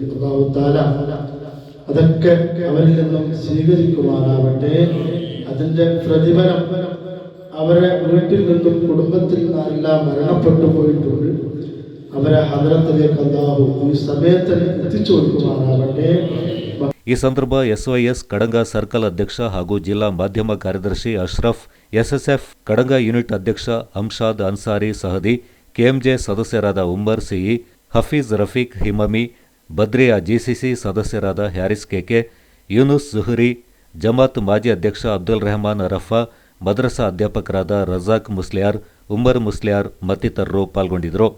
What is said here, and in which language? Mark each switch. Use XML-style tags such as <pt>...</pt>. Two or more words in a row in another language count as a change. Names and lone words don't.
<ar>الله تعالى</ar> <ml>അതൊക്കെ അവരിൽ നിന്നും സ്വീകരിക്കുമാറാവട്ടെ. അതിന്റെ പ്രതിഫലം അവരെ വീട്ടിൽ നിന്നും കുടുംബത്തിൽ നിന്നെല്ലാം മരണപ്പെട്ടു പോയിട്ടുണ്ട്. അവരെ ഹദ്റത്തിലേക്ക് അല്ലാഹു ഈ സമയത്ത് എത്തിച്ചു കൊടുക്കുമാറാവട്ടെ.</ml> <kn>ಈ ಸಂದರ್ಭ ಎಸ್ವೈಎಸ್ ಕಡಂಗ ಸರ್ಕಲ್ ಅಧ್ಯಕ್ಷ ಹಾಗೂ ಜಿಲ್ಲಾ ಮಾಧ್ಯಮ ಕಾರ್ಯದರ್ಶಿ ಅಶ್ರಫ್, ಎಸ್ಎಸ್ಎಫ್ ಕಡಂಗ ಯೂನಿಟ್ ಅಧ್ಯಕ್ಷ ಅಂಶಾದ್ ಅನ್ಸಾರಿ ಸಹದಿ, ಕೆಎಂಜೆ ಸದಸ್ಯರಾದ ಉಮ್ಮರ್ ಸಿಇ, ಹಫೀಜ್ ರಫೀಕ್ ಹಿಮಮಿ, ಬದ್ರಿಯಾ ಜಿಸಿಸಿ ಸದಸ್ಯರಾದ ಹ್ಯಾರಿಸ್ ಕೆಕೆ, ಯೂನುಸ್ ಜುಹುರಿ, ಜಮಾತ್ ಮಾಜಿ ಅಧ್ಯಕ್ಷ ಅಬ್ದುಲ್ ರೆಹಮಾನ್ ಅರಫಾ, ಮದ್ರಸಾ ಅಧ್ಯಾಪಕರಾದ ರಜಾಕ್ ಮುಸ್ಲಿಯಾರ್, ಉಮರ್ ಮುಸ್ಲಿಯಾರ್ ಮತ್ತಿತರರು ಪಾಲ್ಗೊಂಡಿದ್ದರು.</kn>